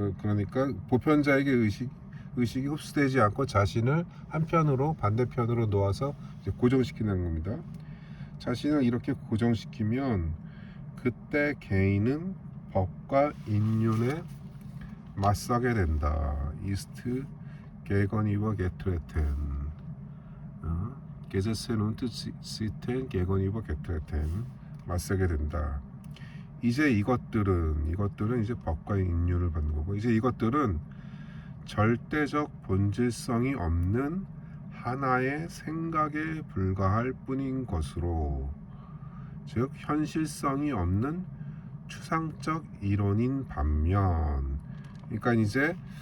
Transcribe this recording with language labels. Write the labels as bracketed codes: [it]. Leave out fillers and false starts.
[ko] 그러니까 보편자에게 의식이 흡수되지 않고 자신을 한편으로 반대편으로 놓아서 이제 고정시키는 겁니다. 자신을 이렇게 고정시키면 그때 개인은 법과 인륜에 맞서게 된다. [de] Ist gegenüber getreten. Gesetzen und Sitten gegenüber getreten. [ko] 맞서게 된다. 이제 이것들은 이제 법과 인륜을 받는 거고, 이제 이것들은 절대적 본질성이 없는 하나의 생각에 불과할 뿐인 것으로, 즉 현실성이 없는 추상적 이론인 반면, 그러니까 이제